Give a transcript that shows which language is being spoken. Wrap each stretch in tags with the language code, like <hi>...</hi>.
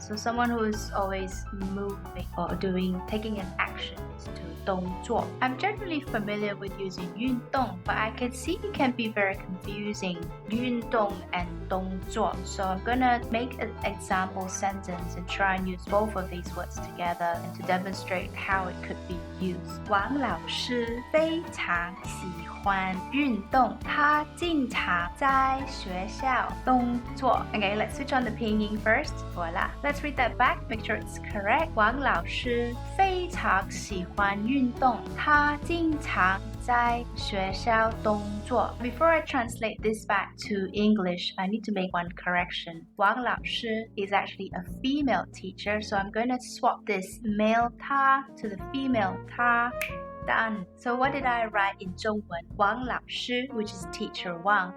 <en>So someone who is always moving or taking an action is to 动作. I'm generally familiar with using 运动, but I can see it can be very confusing.</en> <zh>运动 and 动作.</zh> <en>So I'm gonna make an example sentence and try and use both of these words together and to demonstrate how it could be used.</en> <zh>王老师非常喜欢运动，他经常在学校动作.</zh> <en>Okay, let's switch on the pinyin first. Voila. Let's read that back. Make sure it's correct.</en> <zh>王老师非常喜欢运动，他经常在学校动作.</zh> <en>Before I translate this back to English, I need to make one correction. 王老师 is actually a female teacher, so I'm going to swap this male 他 to the female 她. Done. So what did I write in 中文? 王老师, which is teacher Wang.</en>